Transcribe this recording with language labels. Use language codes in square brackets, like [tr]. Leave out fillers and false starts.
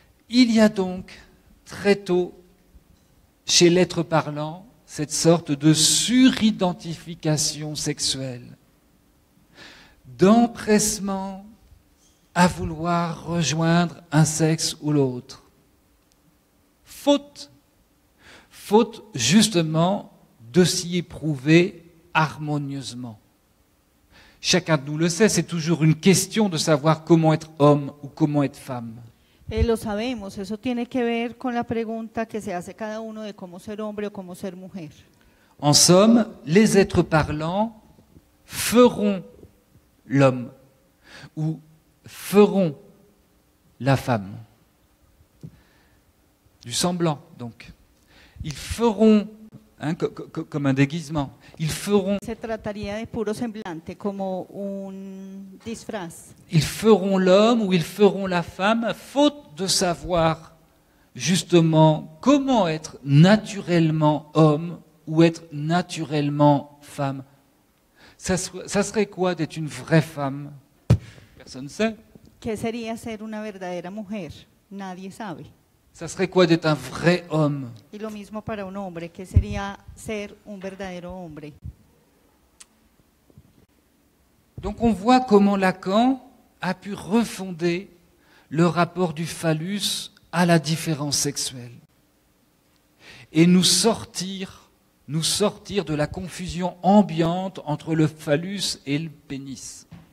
[fr] Il y a donc très tôt chez l'être parlant cette sorte de suridentification sexuelle, d'empressement à vouloir rejoindre un sexe ou l'autre. Faute justement de s'y éprouver harmonieusement. Chacun de nous le sait, c'est toujours une question de savoir comment être homme ou comment être femme. [es] Lo sabemos, eso tiene que ver con la pregunta que se hace cada uno de cómo ser hombre o cómo ser mujer. [fr] En somme, les êtres parlants feront l'homme ou feront la femme. Du semblant, donc. Ils feront, comme un déguisement, ils feront... [es] Se trataría de puro semblante, como un disfraz. [fr] Ils feront l'homme ou ils feront la femme, faute de savoir justement comment être naturellement homme ou être naturellement femme. Ça serait quoi d'être une vraie femme? Personne ne sait. [es] ¿Qué sería ser una verdadera mujer? Nadie sabe. [fr] Ça serait quoi d'être un vrai homme? [es] Y lo mismo para un hombre, ¿qué sería ser un verdadero hombre? [fr] Donc on voit comment Lacan a pu refonder le rapport du phallus à la différence sexuelle et nous sortir de la confusion ambiante entre le phallus et le pénis.